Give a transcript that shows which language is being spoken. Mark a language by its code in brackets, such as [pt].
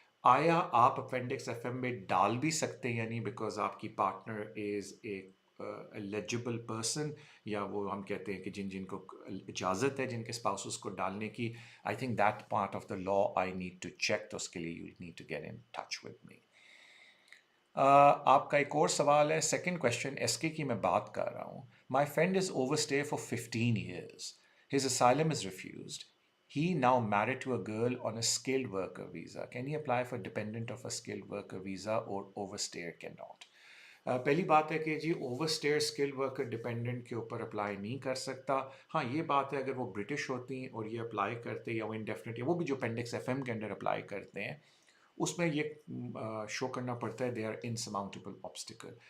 [ur] آیا آپ appendix F M میں ڈال بھی سکتے ہیں یعنی بیکاز آپ کی partner [en] is a eligible person, [ur] یا وہ ہم کہتے ہیں کہ جن کو اجازت ہے جن کے اسپاؤسز کو ڈالنے کی. [en] I think that part of the law I need to check, [ur] تو اس کے لیے [en] You need to get in touch with me. [ur] آپ کا ایک اور سوال ہے, سیکنڈ کویشچن ایس کے کی میں بات کر رہا ہوں. [en] My friend is overstay for 15 years. His asylum is refused. He now married to a girl on a skilled worker visa. Can he apply for dependent of a skilled worker visa or overstayer cannot? [ur] پہلی بات ہے کہ جی اوورسٹیئر skill worker dependent کے اوپر apply نہیں کر سکتا. ہاں یہ بات ہے اگر وہ برٹش ہوتی ہیں اور یہ اپلائی کرتے یا وہ انڈیفینٹ, وہ بھی جو اپینڈکس ایف ایم کے انڈر اپلائی کرتے ہیں اس میں یہ شو کرنا پڑتا ہے [en] They are insurmountable obstacle.